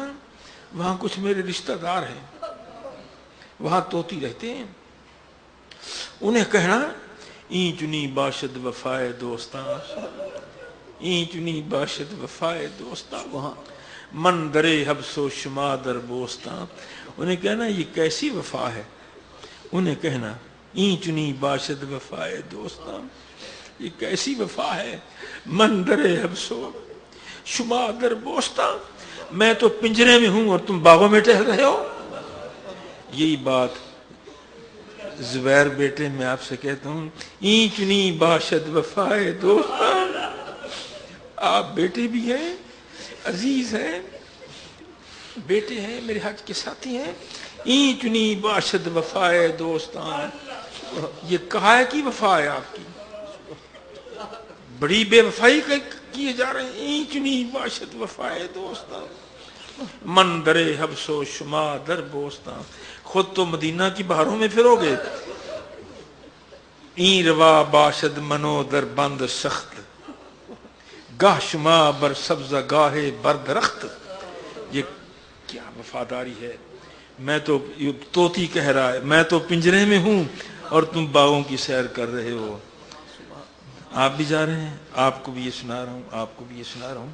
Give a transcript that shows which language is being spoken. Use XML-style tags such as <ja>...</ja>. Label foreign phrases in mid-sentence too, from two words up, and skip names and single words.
<ur>وہاں کچھ میرے رشتہ دار ہیں، وہاں طوطی رہتے ہیں. انہیں کہنا</ur> <fa>این چنی باشد وفائے دوستاں، این چنی باشد وفائے دوستاں، وہاں من درے حبس و شما در بوستاں.</fa> <ur>انہیں کہنا یہ کیسی وفا ہے. انہیں کہنا</ur> <fa>این چنی باشد وفائے دوستاں،</fa> <ur>یہ کیسی وفا ہے.</ur> <fa>من درے حبس و شما در بوستاں،</fa> <ur>میں تو پنجرے میں ہوں اور تم باغوں میں ٹہل رہے ہو. یہی بات زبیر بیٹے میں آپ سے کہتا ہوں،</ur> <fa>این چنی باشد وفائے دوستاں.</fa> <ur>آپ بیٹے بھی ہیں، عزیز ہیں، بیٹے ہیں، میرے حج کے ساتھی ہیں.</ur> <fa>این چنی باشد وفائے دوستاں،</fa> <ur>یہ کہا ہے کی وفا ہے آپ کی، بڑی بے وفائی کیے جا رہے ہیں.</ur> <fa>این چنی باشد وفائے دوستاں، من درے حبس و شما در بوستاں.</fa> <ur>خود تو مدینہ کی بہاروں میں پھرو گے.</ur> <fa>این روا باشد منو در بند سخت، گاہ شما بر سبزہ گاہ بر درخت.</fa> <ur>یہ کیا وفاداری ہے. میں تو طوطی کہہ رہا ہے میں تو پنجرے میں ہوں اور تم باغوں کی سیر کر رہے ہو. آپ بھی جا رہے ہیں، آپ کو بھی یہ سنا رہا ہوں، آپ کو بھی یہ سنا رہا ہوں.</ur>